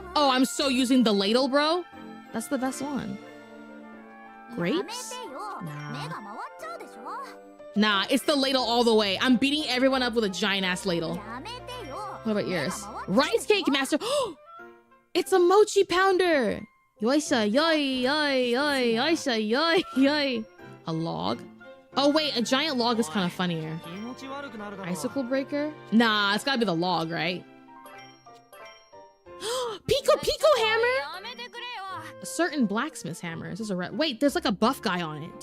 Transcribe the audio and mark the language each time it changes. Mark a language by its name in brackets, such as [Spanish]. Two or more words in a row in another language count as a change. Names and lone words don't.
[English] Oh, I'm so using the ladle, bro. That's the best one. Grapes? Nah, it's the ladle all the way. I'm beating everyone up with a giant ass ladle. What about yours? Rice cake master. It's a mochi pounder. [Japanese] Yoisha, yoi, yoi, yoi, yoisha, yoi, yoi. [English] A log? Oh wait, a giant log is kind of funnier. Icicle breaker? Nah, it's gotta be the log, right? Pico hammer? A certain blacksmith's hammer. This is a red. Wait, there's like a buff guy on it.